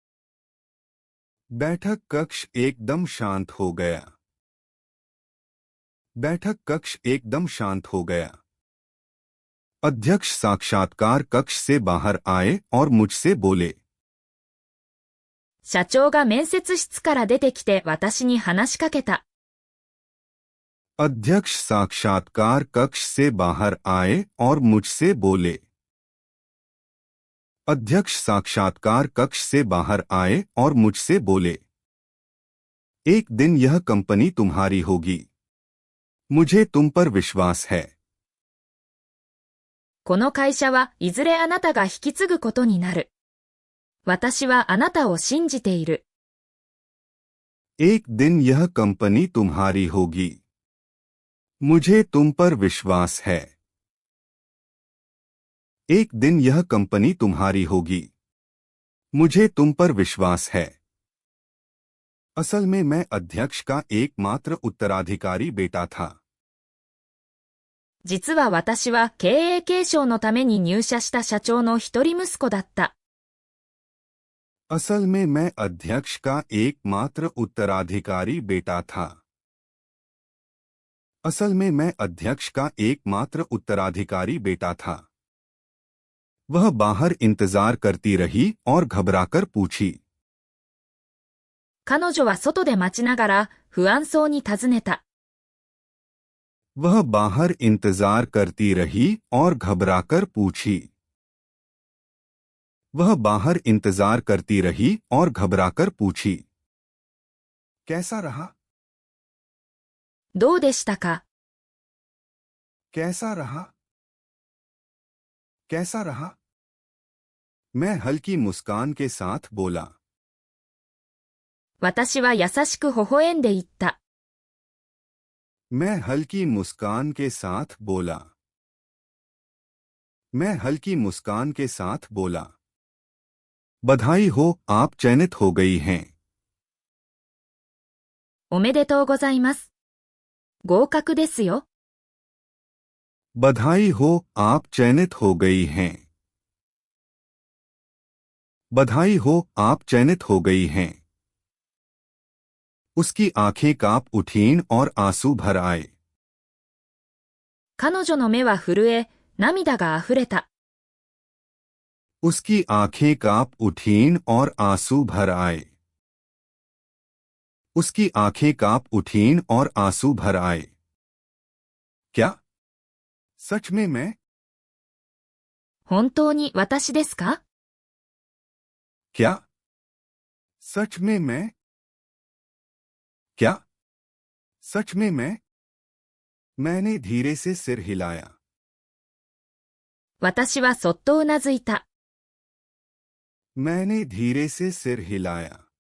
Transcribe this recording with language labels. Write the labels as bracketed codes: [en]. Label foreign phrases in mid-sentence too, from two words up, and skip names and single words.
[hi] बैठक कक्ष एकदम शांत हो गया। बैठक कक्ष एकदम शांत हो गया। अध्यक्ष साक्षात्कार कक्ष से बाहर आए और मुझसे बोले। [ja] 社長が面接室から出てきて私に話しかけた。 [hi] अध्यक्ष साक्षात्कार कक्ष से बाहर आए और मुझसे बोले। अध्यक्ष साक्षात्कार कक्ष से बाहर आए और मुझसे बोले। एक दिन यह कंपनी तुम्हारी होगी। मुझे तुम पर विश्वास है। [ja] この会社はいずれあなたが引き継ぐことになる。私はあなたを信じている。 [hi] एक दिन यह कंपनी तुम्हारी होगी। मुझे तुम पर विश्वास है। एक दिन यह कंपनी तुम्हारी होगी। मुझे तुम पर विश्वास है। असल में मैं अध्यक्ष का एकमात्र उत्तराधिकारी बेटा था। [ja] 実は私は経営継承のために入社した社長の一人息子だった。 [hi] असल में मैं अध्यक्ष का एकमात्र उत्तराधिकारी बेटा था। असल में मैं अध्यक्ष का एकमात्र उत्तराधिकारी बेटा था। वह बाहर इंतजार करती रही और घबराकर पूछी। [ja] 彼女は外で待ちながら不安そうに尋ねた。 [hi] वह बाहर इंतजार करती रही और घबराकर पूछी। वह बाहर इंतजार करती रही और घबराकर पूछी। कैसा रहा? [ja] どうでしたか [hi] कैसा रहा? कैसा रहा? मैं हल्की मुस्कान के साथ बोला। [ja] 私は優しく微笑んで言った。 [hi] मैं हल्की मुस्कान के साथ बोला। मैं हल्की मुस्कान के साथ बोला। बधाई हो, आप चयनित हो गई हैं। [ja] おめでとうございます。合格ですよ。 [hi] बधाई हो, आप चयनित हो गई हैं। बधाई हो, आप चयनित हो गई हैं। उसकी आंखें कांप उठीं और आंसू भर आए। [ja] 彼女の目は震え、涙があふれた。 [hi] उसकी आंखें कांप उठीं और आंसू भर आए। उसकी आंखें कांप उठीं और आंसू भर आए। क्या? सच में मैं? [ja] 本当に私ですか [hi] क्या? सच में मैं? क्या? सच में मैं? मैंने धीरे से सिर हिलाया। [ja] 私はそっとうなずいた。 [hi] मैंने धीरे से सिर हिलाया।